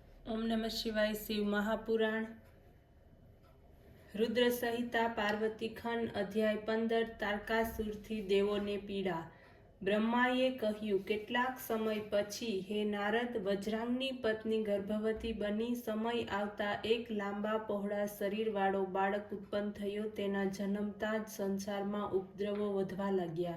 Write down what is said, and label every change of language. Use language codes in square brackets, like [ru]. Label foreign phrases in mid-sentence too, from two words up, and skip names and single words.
[sa] ओम नमः शिवाय। [hi] शिव महापुराण रुद्र संहिता पार्वती खंड अध्याय 15 [gu] તારકાસુરથી દેવોને પીડા। બ્રહ્માએ કહ્યું, કેટલાક સમય પછી હે નારદ, વજ્રાંગની પત્ની ગર્ભવતી બની સમય આવતા એક લાંબા પહોળા શરીરવાળો બાળક ઉત્પન્ન થયો। તેના જન્મતા જ સંસારમાં ઉપદ્રવો વધવા લાગ્યા।